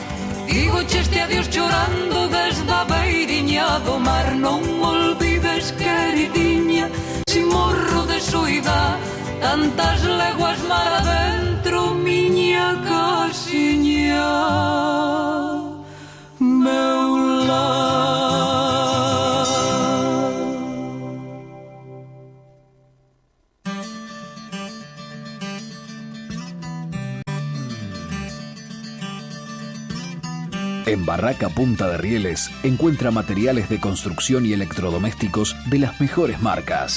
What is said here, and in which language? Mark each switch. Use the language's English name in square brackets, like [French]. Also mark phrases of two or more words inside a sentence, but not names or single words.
[Galician] Digo este adiós chorando desde a beiriña do mar, non olvides, queridinha, si morro de soidade, tantas leguas mar adentro, miña casiña, meu lar. [Spanish] En Barraca Punta de Rieles encuentra materiales de construcción y electrodomésticos de las mejores marcas.